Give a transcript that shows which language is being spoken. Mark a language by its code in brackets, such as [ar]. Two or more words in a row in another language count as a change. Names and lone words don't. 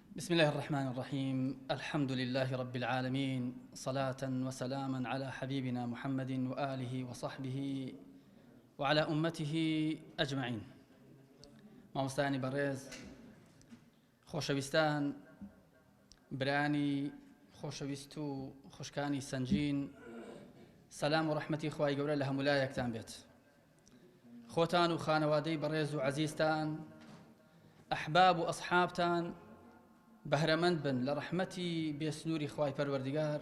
[ar] بسم الله الرحمن الرحيم. الحمد لله رب العالمين، صلاة وسلاما على حبيبنا محمد وآله وصحبه وعلى أمته أجمعين. [ckb] مامۆستایانی بەڕێز، خۆشەویستان، برانی خۆشەویست و خوشکانی سەنجین، سەلام و ڕەحمەتی خوای گەورە لە هەمولایەکتان بێت. خۆتان و خانەوادەی بەڕێز و عەزیزتان، ئەحباب و ئەصحابتان بەهرەمەند بن لە ڕەحمەتی بێسنووری خوای پەروەردگار.